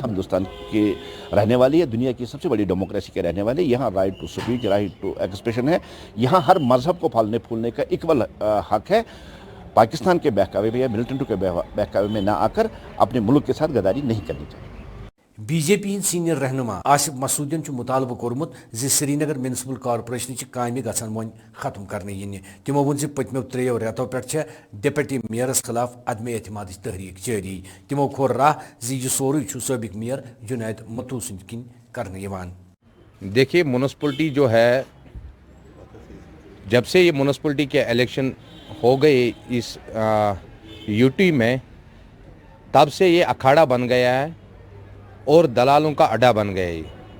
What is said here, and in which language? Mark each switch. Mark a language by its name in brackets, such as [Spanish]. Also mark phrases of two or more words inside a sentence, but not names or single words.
[Urdu] ہم ہندوستان کے رہنے والے ہیں، دنیا کی سب سے بڑی ڈیموکریسی کے رہنے والے، یہاں [English] right to speech, right to expression [Urdu] ہے، یہاں ہر مذہب کو پھلنے پھولنے کا اکول حق ہے. پاکستان کے بہکاوے میں یا ملیٹنٹ کے بہکاوے میں نہ آ کر اپنے ملک کے ساتھ غداری نہیں کرنی چاہیے. [Kashmiri] बीजेपी हिंद सीनियर रहनुमा आसिफ मसूदियन मुतालबह कोर्मुत श्रीनगर म्यूनिसिपल कॉर्पोरेशन कामें गसन वो खत्म करने इन। तिमो वोन पत्मो 3 रेतों पे डिप्टी मेयरस खिलाफ अदम एतमाद तहरीक जारी। तिमो खोर राह यह सोरे सबक मेयर जुनैद मत्तू सद किन करने। [Urdu] دیکھیے، میونسپلٹی جو ہے، جب سے یہ میونسپلٹی کے الیکشن ہو گئے اس یو ٹی میں، تب سے یہ اکھاڑا بن گیا ہے اور دلالوں کا اڈا بن گیا ہے.